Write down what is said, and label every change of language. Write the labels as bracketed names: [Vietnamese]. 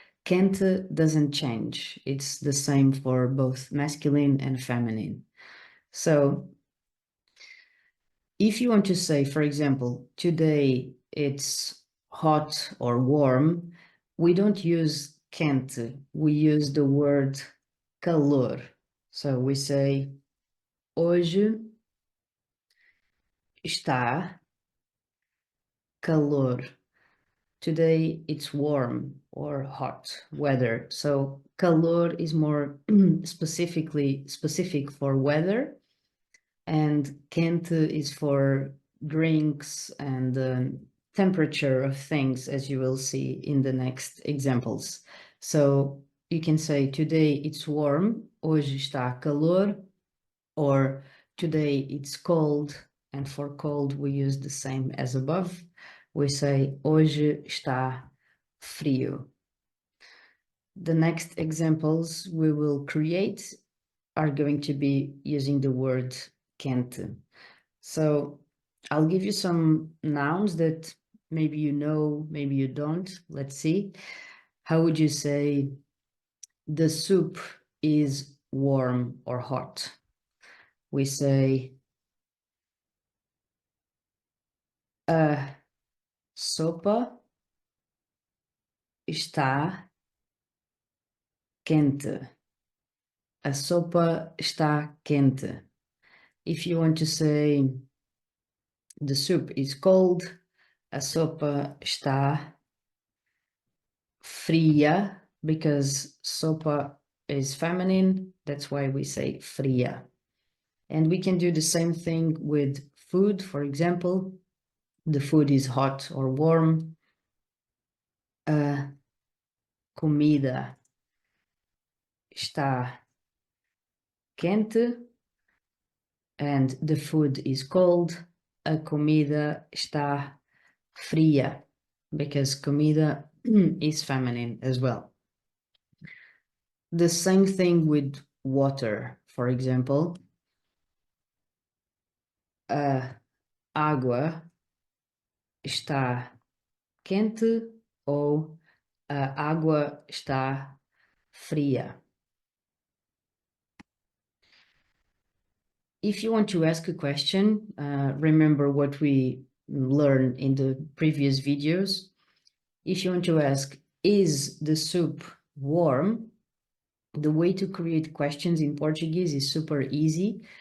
[English] Quente doesn't change. It's the same for both masculine and feminine. So if you want to say, for example, today it's hot or warm, we don't use quente. We use the word calor. So we say [Portuguese] hoje está calor. [English] Today it's warm or hot weather. So calor is more specific for weather, and quente is for drinks and temperature of things, as you will see in the next examples. So you can say today it's warm, [Portuguese] hoje está calor, [English] or today it's cold, and for cold we use the same as above. We say [Portuguese] hoje está frio. [English] The next examples we will create are going to be using the word quente. So I'll give you some nouns that maybe you know, maybe you don't. Let's see. How would you say the soup is warm or hot? We say [Portuguese] a sopa está quente. A sopa está quente. [English] If you want to say the soup is cold, [Portuguese] a sopa está fria, [English] because sopa is feminine, that's why we say fria. And we can do the same thing with food. For example, the food is hot or warm. [Portuguese] A comida está quente, [English] and the food is cold. [Portuguese] A comida está fria, [English] because comida is feminine as well. The same thing with water. For example, [Portuguese] a água está quente ou a água está fria. [English] If you want to ask a question, remember what we learned in the previous videos. If you want to ask, is the soup warm? The way to create questions in Portuguese is super easy.